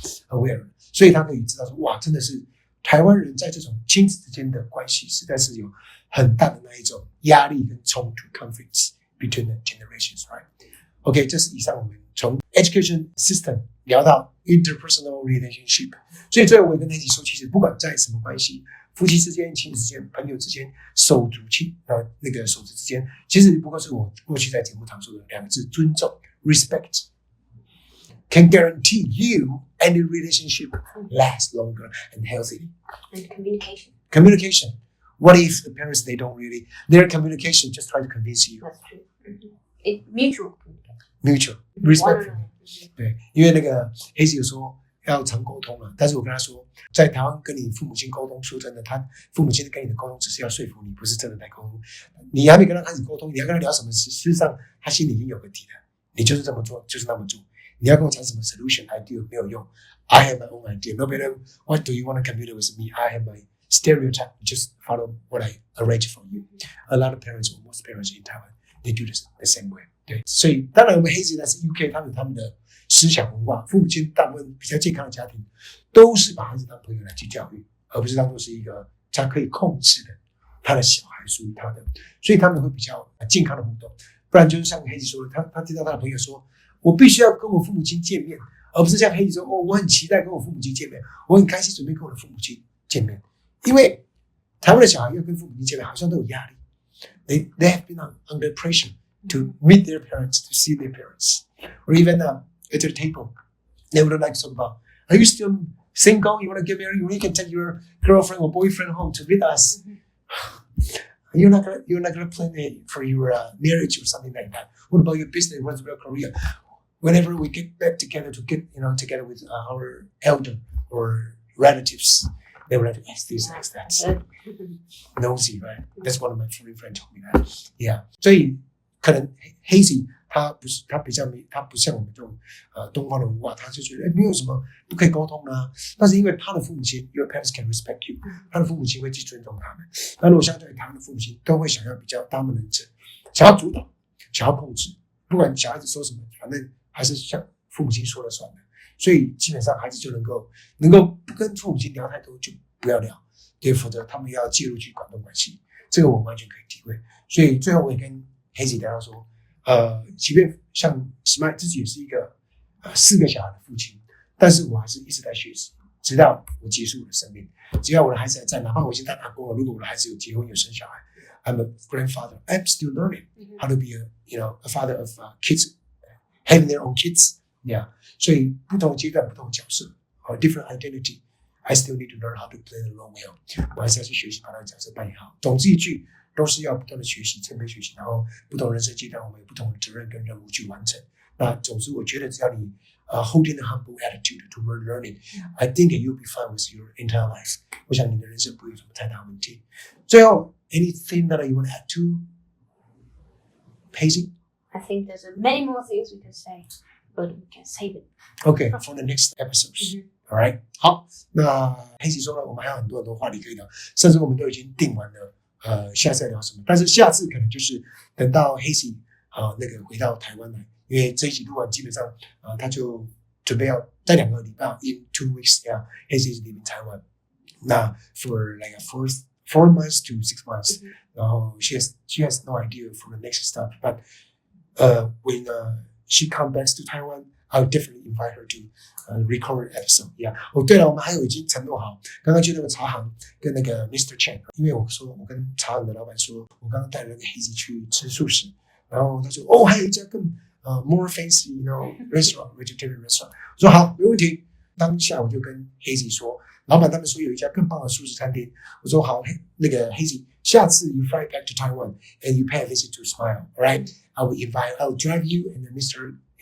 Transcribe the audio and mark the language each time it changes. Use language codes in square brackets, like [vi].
[zh] aware， 所以他可以知道说，哇，真的是台湾人在这种亲子之间的关系，实在是有很大的那一种压力跟冲突 [en] conflicts between the generations, right?OK， [zh] 这是以上我们从 education system 聊到 interpersonal relationship， 所以最后我也跟Hazie说，其实不管在什么关系，夫妻之间、亲子之间、朋友之间、手足之间，其实不过是我过去在节目常说的2个字：尊重 （respect）。 [en] Can guarantee you any relationship lasts longer and healthy. And communication. Communication. What if the parents their communication just try to convince you? That's true. It mutual respect. [zh] 对，因为那个Hazie有说要常沟通了，但是我跟他说，在台湾跟你父母亲沟通，说真的，他父母亲跟你的沟通只是要说服你，不是真的在沟通。你还没跟他开始沟通，你要跟他聊什么事，事实上他心里已经有个底了。你就是这么做，就是那么做。你要跟我讲什么 solution idea 没有用。 [en] I have my own idea. No matter what do you want to communicate with me, I have my stereotype. Just follow what I arrange for you. A lot of parents, or most parents in Taiwan, they do this the same way. [zh] 对，所以当然我们Hazie在是 UK， 他们有他们的思想文化，父母亲大部分比较健康的家庭，都是把孩子当朋友来去教育，而不是当作是一个他可以控制的，他的小孩属于他的，所以他们会比较健康的互动。不然就是像Hazie说的，他听到他的朋友说，我必须要跟我父母亲见面，而不是像Hazie说，我很期待跟我父母亲见面，我很开心准备跟我的父母亲见面，因为台湾的小孩要跟父母亲见面，好像都有压力。 [en] They have been under pressure to meet their parents, to see their parents, or even at their table, they would like to talk about, are you still single? You want to get married? You can take your girlfriend or boyfriend home to visit us. You're not gonna plan for your marriage or something like that. What about your business? What about career? Whenever we get back together to get together with our elder or relatives, they would like to ask this, ask that. Nosy, right? That's one of my foreign friends told me that. Yeah. [zh] 所以可能Hazie 他不像我们这种东方的文化，他就觉得没有什么不可以沟通啊。但是因为他的父母亲 ， [en] your parents can respect you， [zh] 他的父母亲会去尊重他们。那如果相对于他们的父母亲，都会想要比较dominant，想要主导，想要控制，不管小孩子说什么，反正还是像父母亲说了算的。所以基本上孩子就能够不跟父母亲聊太多，就不要聊，对，否则他们要介入去管东管西，这个我完全可以体会。所以最后我也跟Hazie聊到说，即便像史麦自己也是一个4个小孩的父亲，但是我还是一直在学习，直到我结束我的生命。只要我的孩子还在，哪怕我已经当阿公了，如果我的孩子有结婚有生小孩 ， [en] I'm a grandfather. I'm still learning how to be a father of kids, having their own kids. Yeah. [zh] 所以不同阶段不同角色 [en] different identity. I still need to learn how to play the role well. [zh] 我还是要去学习把那个角色扮演好。总之一句，都是要不断的学习，谦卑学习，然后不同人生阶段我们有不同的责任跟任务去完成。那总之我觉得只要你 [en] holding a humble attitude toward learning, I think you'll be fine with your entire life. [zh] 我想你的人生不会有什么太大问题。最后 [en] anything that you want to add to Hazie? I think there's many more things we can say, but we can save it. Okay, for the next episodes. All right. [zh] 好，那Hazie说了，我们还有很多话题可以聊，甚至我们都已经定完了。下次要聊什么？但是下次可能就是等到Hazie那个回到台湾来，因为这一集录完，基本上他就准备要在2个礼拜 [en] in 2 weeks, yeah, Hazie is leaving Taiwan. 那 for like a 4 months to 6 months. 然后 she has no idea for the next step. But when she comes back to Taiwan, I'll definitely invite her to record an episode. Yeah. [zh] 对了，我们还有已经承诺好，刚刚去那个茶行跟那个 Mr. Chen， 因为我跟茶行的老板说，我刚刚带了那个Hazie去吃素食，然后他说还有一家更 [en] more fancy, restaurant, vegetarian restaurant。 [zh] 我说好，没问题。当下我就跟Hazie说，老板他们说有一家更棒的素食餐厅。我说好，那个Hazie，下次 [en] you fly back to Taiwan and you pay a visit to Smile, all right? I will drive you and Mr.